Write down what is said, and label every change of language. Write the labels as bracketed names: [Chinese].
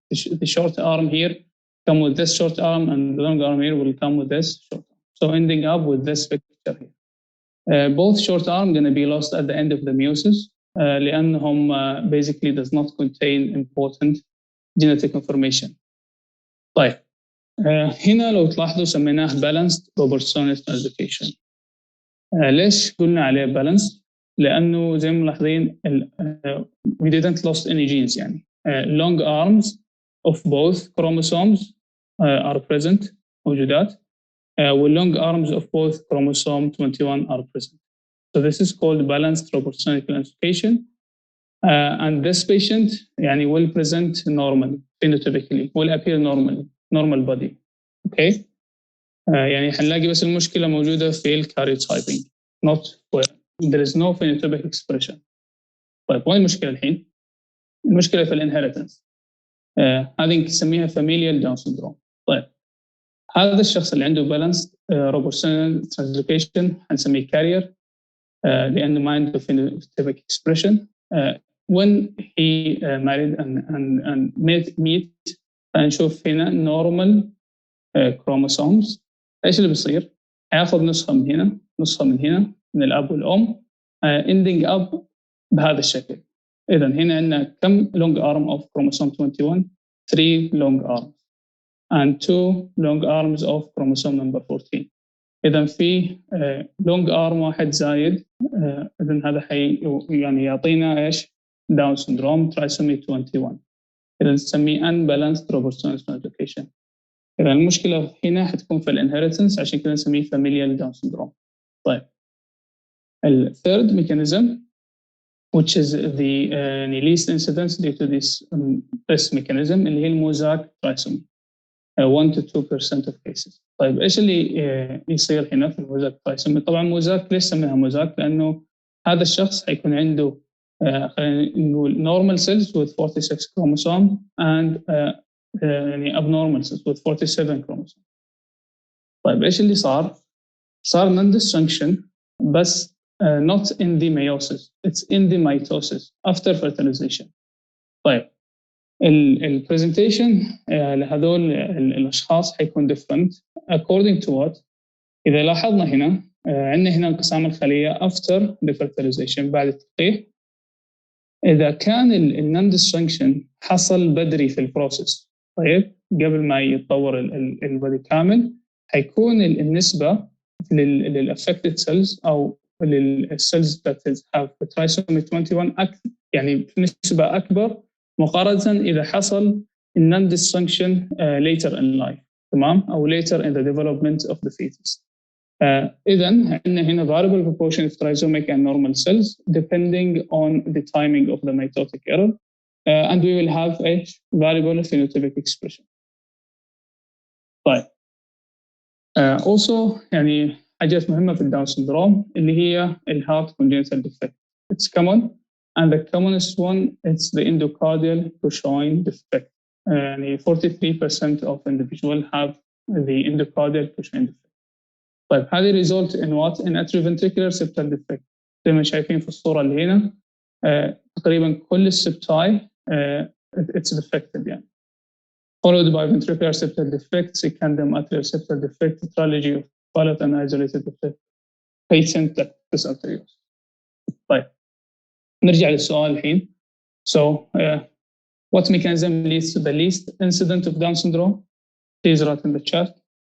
[English] The short arm here come with this short arm and the long arm here will come with this short arm. So ending up with this picture here. Both short arm going to be lost at the end of the meiosis لأنهم basically does not contain important genetic information. [Arabic] طيب هنا لو تلاحظوا سميناه balanced Robertsonian translocation. ليش قلنا عليه [English] balanced؟ [Arabic] لأنه زي ما ملاحظين [English] we didn't lost any genes يعني long arms of both chromosomes are present موجودات. والlong arms of both chromosome 21 are present. So this is called balanced Robertsonian translocation. And this patient يعني will present normally, phenotypically, will appear normally, normal body. Okay? [Arabic] يعني هنلاقي بس المشكلة موجودة في الكاريوتايبنج. [English] Not where there is no phenotypic expression. [Arabic] طيب وين المشكلة الحين؟ المشكلة في الانهيرتنس. هذه نسميها [English] familial Down syndrome. [Arabic] طيب هذا الشخص اللي عنده balanced Robertsonian translocation هنسميه carrier لأنه ما عنده phenotypic expression. [English] When he married and meet [Arabic] هنشوف هنا [English] normal chromosomes. [Arabic] ايش اللي بيصير؟ هياخذ نسخة من هنا نسخة من هنا من الأب والأم ending up بهذا الشكل. إذا هنا عندنا كم [English] long arm of chromosome 21 3 long arms and 2 long arms of chromosome number 14. [Arabic] إذا في long arm واحد زايد إذا هذا يعني يعطينا إيش Down syndrome trisomy 21. [English] إذا نسميه unbalanced Robertsonian translocation. [Arabic] إذا المشكلة هنا حتكون في الانهيرتنس عشان كده نسميه familial Down syndrome. [English] طيب الثيرد mechanism which is the least incidence due to this mechanism اللي هي الموزاك trisomy 1 to 2% of cases. [Arabic] طيب ايش اللي يصير هنا في الموزاك trisomy؟ طبعا موزاك ليش سميها موزاك؟ لأنه هذا الشخص حيكون عنده خلينا نقول normal cells with 46 chromosome and يعني abnormal cells with 47 chromosome. [English] طيب ايش اللي صار؟ صار non-disjunction بس not in the meiosis, it's in the mitosis after fertilization. طيب [Arabic] البرزنتيشن لهذول الاشخاص حيكون different according to what. اذا لاحظنا هنا عندنا هنا انقسام الخليه [English] after the fertilization [Arabic] بعد التلقيح. اذا كان النون ديسفانكشن حصل بدري في البروسيس، طيب قبل ما يتطور البدي كامل، حيكون النسبه للافكتد سيلز او للسيلز that have trisomy 21 يعني بنسبه اكبر مقارنه اذا حصل النون ديسفانكشن later in life، تمام، او later in the development of the fetus. [English] إذا عندنا هنا variable proportion of trisomic and normal cells depending on the timing of the mitotic error, and we will have a variable phenotypic expression. [Arabic] طيب also يعني حاجات مهمة في الداون syndrome اللي هي heart congenital defect. [English] It's common and the commonest one is the endocardial Cushing defect. يعني 43% of individuals have the endocardial Cushing defect. طيب هذه result in what? In atrioventricular septal defect. [Arabic] زي ما شايفين في الصورة اللي هنا تقريبا كل السبتاي it's defected يعني. [English] Followed by ventricular septal defect, secondum atrial septal defect, trilogy of pilot and isolated defect, patent ductus arteriosus. [Arabic] طيب نرجع للسؤال الحين. [English] So what mechanism leads to the least incident of Down syndrome? Please write in the chat.